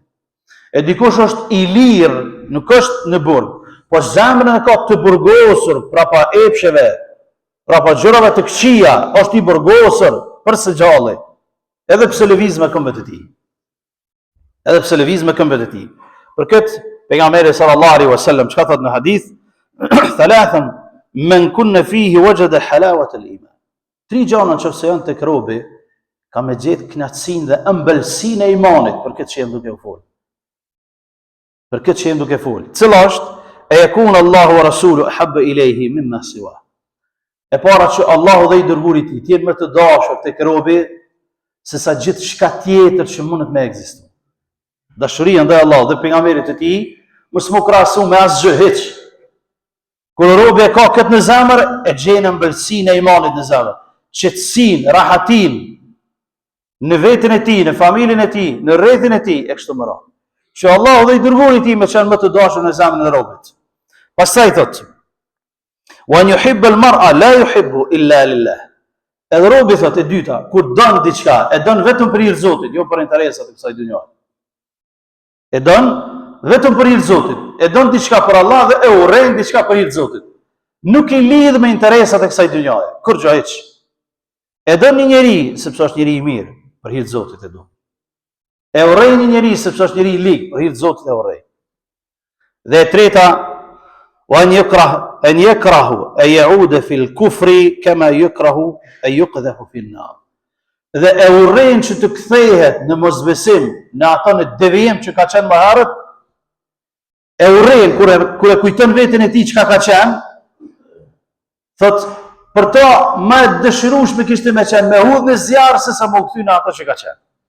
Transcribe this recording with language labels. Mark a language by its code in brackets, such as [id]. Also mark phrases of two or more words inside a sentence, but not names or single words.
[sq] E dikush është i lirë, nuk është në burg, po zemrën e ka të burgosur prapa epsheve, prapa gjërave të këqija, është i burgosur për së gjalli, edhe pse lëviz me këmbët e tij. Edhe pse lëviz me këmbët e tij. Për këtë pejgamberi [ar] صلى الله عليه وسلم [sq] çka thot në hadith, [ar] ثلاثا من كن فيه وجد حلاوة الإيمان. [sq] Tri gjëra nëse janë tek robi, ka me gjetë kënaqësinë dhe ëmbëlsinë e imanit, për këtë që jam duke u folur. Për këtë që jemi duke folë. Cila është? [ar] E يكون الله ورسوله أحب إليه مما سوى. [sq] E para që Allahu dhe i dërguari i tij të jenë më të dashur tek robi se sa gjithçka tjetër që mundet me ekzistu. Dashuria ndaj Allahut dhe pejgamberit të tij mos mu krahasu me asgjë hiç. Kur robi e ka këtë në zemër, e gjen ëmbëlsinë e imanit në zemër, qetësinë, rahatin në veten e tij, në familjen e tij, në rrethin e tij e kështu me radhë. Që Allahu dhe i dërguari i tij më kanë më të dashur në zemrën e robit. Pastaj thotë: [ar] "وأن يحب المرء لا يحب إلا لله." [sq] Edhe robi thotë e dyta, kur don diçka, e don vetëm për hir të Zotit, jo për interesat e kësaj dynjaje. E don vetëm për hir të Zotit, e don diçka për Allah dhe e urren diçka për hir të Zotit. Nuk i lidh me interesat e kësaj dynjaje, kurrë hiç. E don një njeri sepse është njeri i mirë, për hir të Zotit e don. E urren një njeri sepse është njeri i ligë, për hir të Zotit e urren. Dhe e treta, [ar] وأن يكره أن يعود في الكفر كما يكره أن يقذف في النار. [sq] Dhe e urren që të kthehet në mosbesim, në ato në devijim që ka qenë më herët, e urren kur e kujton veten e tij çka ka qenë, thot për to më dëshirueshme kishte më qenë me hudhë në zjarr se sa më kthy në ato që ka qenë.